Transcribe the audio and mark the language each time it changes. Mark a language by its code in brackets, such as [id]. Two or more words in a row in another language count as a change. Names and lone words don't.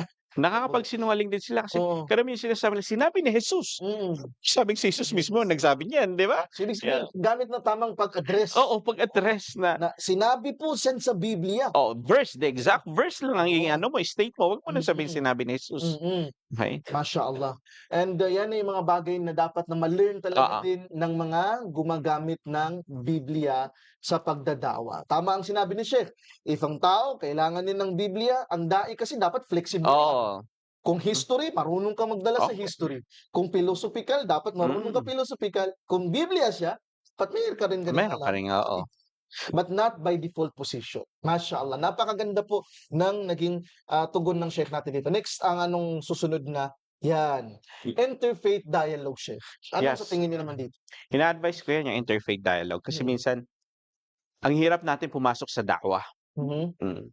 [tl] nakakapagsinungaling din sila kasi Oo. karamihan sinasabi nila, sinabi ni Jesus. Mm. Sabing si Jesus mismo nagsabi niyan, di ba? So, ibig [en] Yeah. [tl] sabihin, gamit na tamang pag-address Oo, pag-address na, na sinabi po yan sa Biblia. [en] verse, the exact verse [tl] lang ang ano mo, state mo. Huwag mo na sabihin Mm. sinabi ni Jesus. Mm. Okay? [ar] ما شاء الله. [tl] And yan ay yung mga bagay na dapat na ma-learn talaga din ng mga gumagamit ng Biblia sa pagdadawa. Tama ang sinabi ni Sheikh. If ang tao kailangan din ng Biblia, ang dai kasi dapat flexible. Oo. Kung history, marunong ka magdala sa Okay. history. Kung philosophical, dapat marunong ka philosophical. Kung Biblia siya, dapat mayroon ka rin ganun Meron ka rin, oo. [en] But not by default position. [ar] ما شاء الله. [tl] Napakaganda po ng naging tugon ng Sheikh natin dito. Next, ang anong susunod na yan. [en] Interfaith dialogue, [tl] Sheikh. Ano [en] Yes. [tl] sa tingin niyo naman dito? Ina-advise ko yan, yung [en] interfaith dialogue. [tl] Kasi minsan, ang hirap natin pumasok sa da'wah. Mhm.